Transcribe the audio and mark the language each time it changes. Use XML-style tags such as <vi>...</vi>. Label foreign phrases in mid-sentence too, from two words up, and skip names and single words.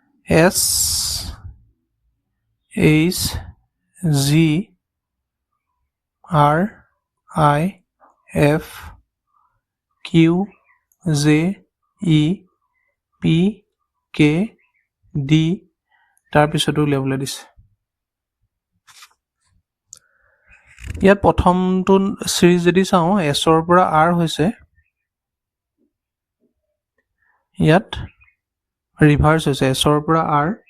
<as>S H G R I F Q J E P K D তাৰপিছতো উলিয়াবলৈ দিছে ইয়াত প্ৰথমটো সিৰিজ যদি চাওঁ এছৰ পৰা আৰ হৈছে ইয়াত ৰিভাৰ্স হৈছে এছৰ পৰা আৰ</as>